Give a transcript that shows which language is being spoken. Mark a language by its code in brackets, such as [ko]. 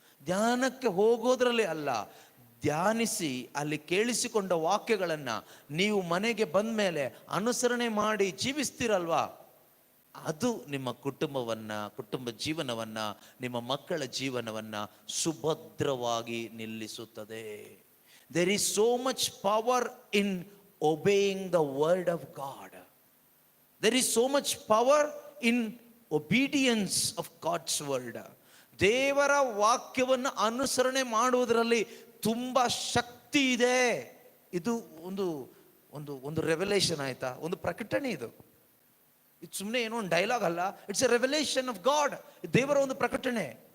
[kn] ಧ್ಯಾನಕ್ಕೆ ಹೋಗೋದ್ರಲ್ಲಿ ಅಲ್ಲ, ಧ್ಯಾನಿಸಿ ಅಲ್ಲಿ ಕೇಳಿಸಿಕೊಂಡ ವಾಕ್ಯಗಳನ್ನು ನೀವು ಮನೆಗೆ ಬಂದ ಮೇಲೆ ಅನುಸರಣೆ ಮಾಡಿ ಜೀವಿಸ್ತೀರಲ್ವಾ, ಅದು ನಿಮ್ಮ ಕುಟುಂಬ ಜೀವನವನ್ನ, ನಿಮ್ಮ ಮಕ್ಕಳ ಜೀವನವನ್ನ ಸುಭದ್ರವಾಗಿ ನಿಲ್ಲಿಸುತ್ತದೆ. [en] There is so much power in obeying the word of God. There is so much power in obedience of God's word. [kn] ದೇವರ ವಾಕ್ಯವನ್ನು ಅನುಸರಣೆ ಮಾಡುವುದರಲ್ಲಿ ತುಂಬ ಶಕ್ತಿ ಇದೆ. ಇದು ಒಂದು ಒಂದು ಒಂದು ರೆವಲೇಷನ್, ಆಯ್ತಾ, ಒಂದು ಪ್ರಕಟಣೆ. ಇದು ಸುಮ್ಮನೆ ಏನೋ ಒಂದು ಡೈಲಾಗ್ ಅಲ್ಲ, [en] It's a revelation of God. [kn] ದೇವರ ಒಂದು ಪ್ರಕಟಣೆ.